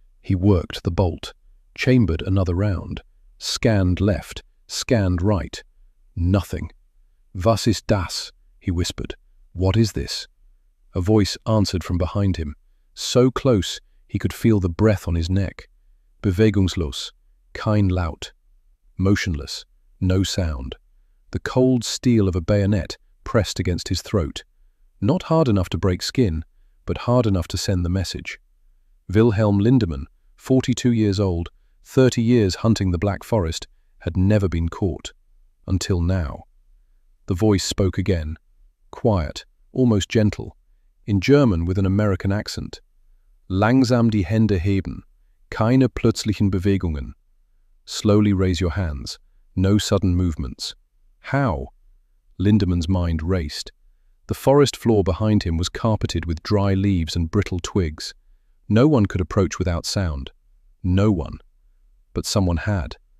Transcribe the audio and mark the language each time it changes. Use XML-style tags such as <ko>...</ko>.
<en>He worked the bolt, chambered another round, scanned left, scanned right. Nothing.</en> <de>"Was ist das?"</de> <en>he whispered. "What is this?" A voice answered from behind him, so close he could feel the breath on his neck.</en> <de>Bewegungslos, kein Laut.</de> <en>Motionless, no sound. The cold steel of a bayonet pressed against his throat. Not hard enough to break skin, but hard enough to send the message. Wilhelm Lindemann, 42 years old, 30 years hunting the Black Forest, had never been caught. Until now. The voice spoke again, quiet, almost gentle, in German with an American accent.</en> <de>"Langsam die Hände heben, keine plötzlichen Bewegungen."</de> <en>Slowly raise your hands, no sudden movements. How? Lindemann's mind raced. The forest floor behind him was carpeted with dry leaves and brittle twigs. No one could approach without sound. No one. But someone had.</en>